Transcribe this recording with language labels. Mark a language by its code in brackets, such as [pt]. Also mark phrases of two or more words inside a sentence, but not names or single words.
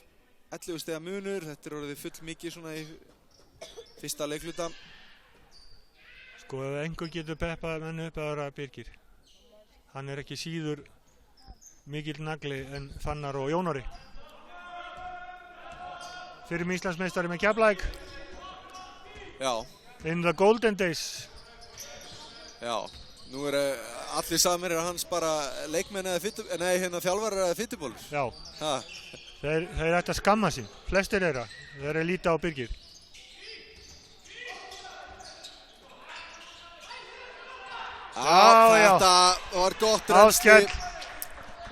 [is] 11 stiga munur, þetta er orðið full mikið svona í fyrsta leikluta. Sko ef einhver getur peppað menn upp að vera Birgir. Hann er ekki síður mikill nagli en Fannar og Jónari. Fyrir Íslandsmeistari með Keflavík. Já. [en] In the golden days. [is] Já, nú allir samir hans bara leikmenn eða þjálfarar eða fittubólur. Já. Þeir ætti að skamma sín. Flestir þeirra. Þeir líta á Birgir. Já, þetta var gott rennsli.